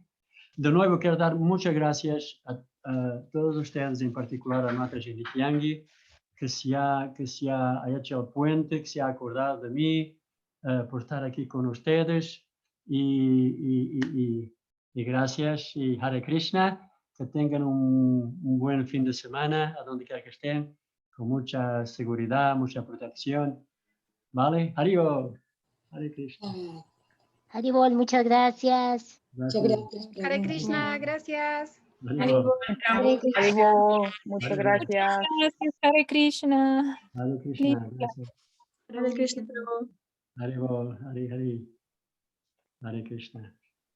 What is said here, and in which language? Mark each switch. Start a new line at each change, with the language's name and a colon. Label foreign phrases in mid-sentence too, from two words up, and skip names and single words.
Spanish: De nuevo quiero dar muchas gracias a todos ustedes, en particular a Mataji Nityangi, que se ha hecho el puente, que se ha acordado de mí por estar aquí con ustedes. Y gracias, y
Sanskrit: Hare Krishna,
Spanish: que tengan un buen fin de semana, a donde quiera que estén, con mucha seguridad, mucha protección. ¿Vale?
Sanskrit: Haribol. Hare Krishna.
Spanish: Haribol, muchas gracias. Muchas gracias.
Sanskrit: Hare Krishna,
Spanish: gracias. Haribol, muchas gracias. Gracias,
Sanskrit: Hare Krishna. Hare Krishna. Gracias. Hare Krishna, Prabhu. Haribol. Hare Krishna.